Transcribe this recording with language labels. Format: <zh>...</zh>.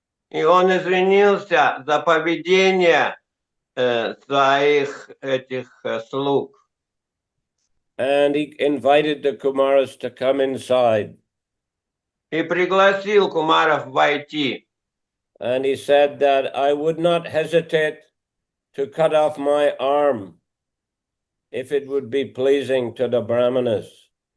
<ru>И он извинился за поведение своих этих слуг.</ru> <en>And he invited the Kumaras to come inside.</en> <ru>И пригласил кумаров войти.</ru> <en>And he said that I would not hesitate to cut off my arm if it would be pleasing to the Brahmanas.</en>